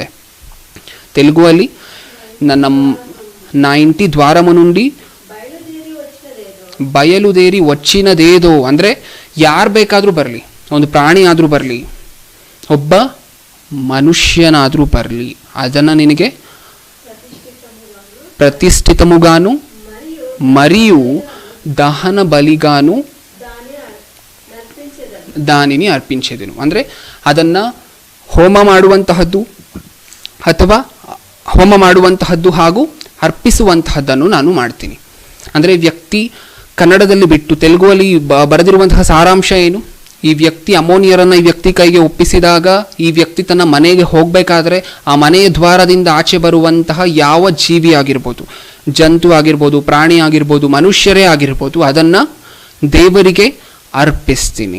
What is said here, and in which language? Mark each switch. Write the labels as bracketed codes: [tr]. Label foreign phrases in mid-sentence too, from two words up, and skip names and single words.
[kn] ತೆಲುಗುವಲ್ಲಿ ನನ್ನ 90 [te] ద్వారము నుండి బయలుదేరి వచ్చినదేదో [kn] ಅಂದರೆ ಯಾರು ಬೇಕಾದರೂ ಬರಲಿ, ಒಂದು ಪ್ರಾಣಿ ಆದರೂ ಬರಲಿ, ಒಬ್ಬ ಮನುಷ್ಯನಾದರೂ ಬರಲಿ, ಅದನ್ನು ನಿನಗೆ [te] ప్రతిష్ఠితముగాను మరియు దహన బలిగాను దానిని అర్పించెదను. [kn] ಅಂದರೆ ಅದನ್ನು ಹೋಮ ಮಾಡುವಂತಹದ್ದು ಹಾಗೂ ಅರ್ಪಿಸುವಂತಹದ್ದನ್ನು ನಾನು ಮಾಡ್ತೀನಿ. ಅಂದರೆ ವ್ಯಕ್ತಿ ಕನ್ನಡದಲ್ಲಿ ಬಿಟ್ಟು ತೆಲುಗುವಲ್ಲಿ ಬರೆದಿರುವಂತಹ ಸಾರಾಂಶ ಏನು? ಈ ವ್ಯಕ್ತಿ ಅಮೋನಿಯರನ್ನು ಈ ವ್ಯಕ್ತಿ ಕೈಗೆ ಒಪ್ಪಿಸಿದಾಗ ಈ ವ್ಯಕ್ತಿ ತನ್ನ ಮನೆಗೆ ಹೋಗಬೇಕಾದ್ರೆ ಆ ಮನೆಯ ದ್ವಾರದಿಂದ ಆಚೆ ಬರುವಂತಹ ಯಾವ ಜೀವಿ ಆಗಿರ್ಬೋದು, ಜಂತು ಆಗಿರ್ಬೋದು, ಪ್ರಾಣಿ ಆಗಿರ್ಬೋದು, ಮನುಷ್ಯರೇ ಆಗಿರ್ಬೋದು, ಅದನ್ನು ದೇವರಿಗೆ ಅರ್ಪಿಸ್ತೀನಿ.